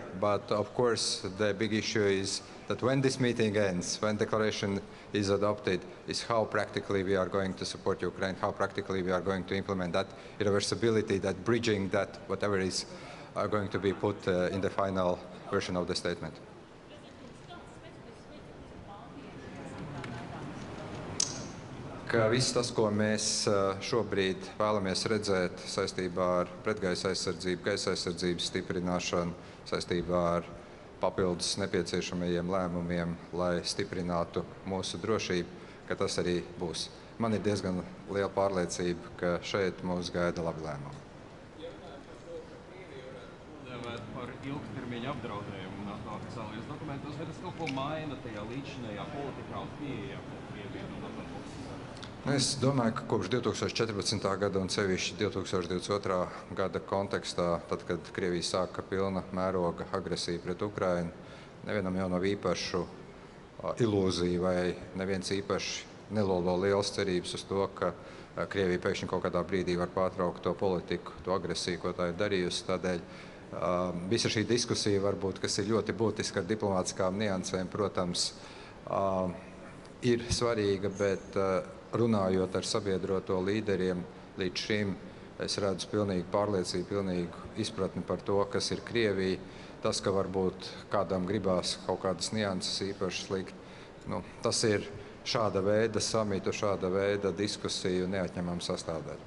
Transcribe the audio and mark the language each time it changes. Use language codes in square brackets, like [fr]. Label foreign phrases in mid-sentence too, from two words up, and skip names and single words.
[en] But of course, the big issue is that when this meeting ends, when declaration is adopted, is how practically we are going to support Ukraine, how practically we are going to implement that irreversibility, that bridging, that whatever is going to be put in the final version of the statement. [lv] Ka viss tas, ko mēs šobrīd vēlamies redzēt saistībā ar pretgaisa aizsardzību, gaisa aizsardzības stiprināšanu, saistībā ar papildus nepieciešamajiem lēmumiem, lai stiprinātu mūsu drošību, ka tas arī būs. Man ir diezgan liela pārliecība, ka šeit mūs gaida labi lēmumi. Par ilgtermiņa apdraudējumu NATO oficiālajos dokumentos, vai tas kaut ko maina tajā līdzinējā politikā un pieejā, ko Krievija no NATO puses? Es domāju, ka kopš 2014. gada un sevišķi 2022. gada kontekstā, tad, kad Krievija sāka pilna mēroga agresiju pret Ukrainu, nevienam jau nav īpašu ilūziju vai neviens īpaši nelolo lielas cerības uz to, ka Krievija pēkšņi kaut kādā brīdī var pārtraukt to politiku, to agresiju, ko tā ir darījusi. Tādēļ visa šī diskusija varbūt, kas ir ļoti būtiska ar diplomātiskām niansēm, protams, ir svarīga, bet runājot ar sabiedroto līderiem līdz šim, es redzu pilnīgu pārliecību, pilnīgu izpratni par to, kas ir Krievija. Tas, ka varbūt kādam gribās kaut kādas nianses īpaši slikt, tas ir šāda veida samitu, šāda veida diskusiju neatņemama sastāvdaļa.